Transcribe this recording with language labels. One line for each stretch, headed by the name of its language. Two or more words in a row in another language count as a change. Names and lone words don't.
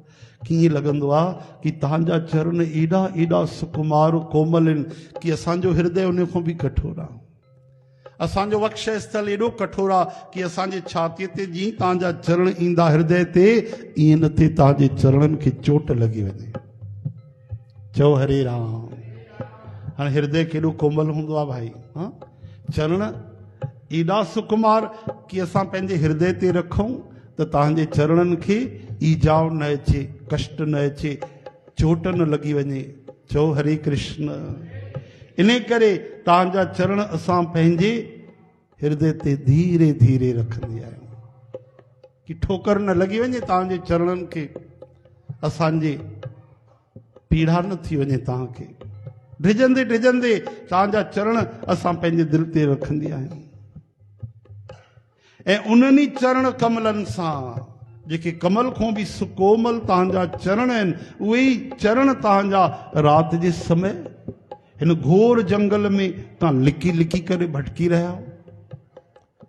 Sindhi: कीअं लॻंदो आहे कि तव्हांजा चरण एॾा एॾा सुकुमार कोमल आहिनि कि असांजो हृदय उन खां बि कठोर आहे। असांजो वक्ष स्थल एॾो कठोर आहे कि असांजे छातीअ ते जीअं तव्हांजा चरण ईंदा हृदय ते, ईअं न थिए तव्हांजे चरणनि खे चोट लॻी वञे। चओ हरे राम। हाणे हृदय केॾो कोमल हूंदो आहे भाई। हाँ, चरण एॾा सुकुमार कि असां पंहिंजे हृदय ते रखूं त तव्हांजे चरणनि खे ईजाव न अचे, कष्ट न अचे, चोट न लॻी वञे। चओ हरे कृष्ण। इन करे तव्हांजा चरण असां पंहिंजे हृदय ते धीरे धीरे रखंदी आहियूं कि ठोकर न लॻी वञे तव्हांजे चरणनि खे, असांजे पीड़ा न थी वञे तव्हांखे। ढिजंदे ढिजंदे तव्हांजा चरण असां पंहिंजे दिलि ते रखंदी आहियूं ऐं उन्हनि चरण कमलनि सां, जेके कमल खां बि सुकोमल तव्हांजा चरण आहिनि, उहे ई चरण तव्हांजा राति जे समय हिन घोर जंगल में तव्हां लिकी लिकी करे भटकी रहिया हो।